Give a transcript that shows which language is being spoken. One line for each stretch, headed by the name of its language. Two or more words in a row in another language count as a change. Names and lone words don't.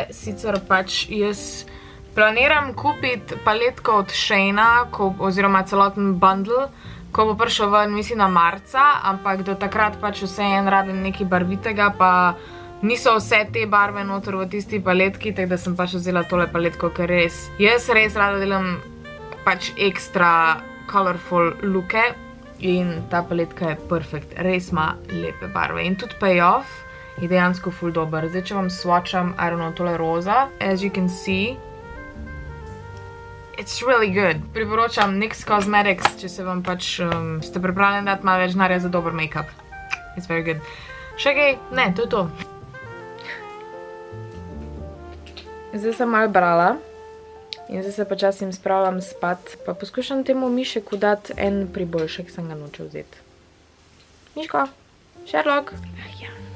Slovenian: Sicer pač jaz planiram kupiti paletko od Sheina, oziroma celoten bundle, ko bo prišel ven, mislim, na marca, ampak do takrat pač vseeno rabim nekaj barvitega, pa niso vse te barve noter v tisti paletki, tako da sem pač vzela tole paletko, ker jaz res rada delam pač ekstra colorful looke in ta paletka je perfect, res ima lepe barve in tudi payoff je dejansko ful dober. Zdaj, če vam swatcham,
English: I don't know,
Slovenian: tole roza,
English: as you can see, it's really good.
Slovenian: Priporočam NYX Cosmetics, če se vam pač ste pripravljeni dati malo več denarja za dober make-up.
English: It's very good.
Slovenian: Še kaj? Ne, to je to. Zdaj sem malo brala. In zdaj se počasim spravljam spat, pa poskušam temu mišeku dati en priboljšek, sem ga noče vzeti. Miško, Sherlock. Ja.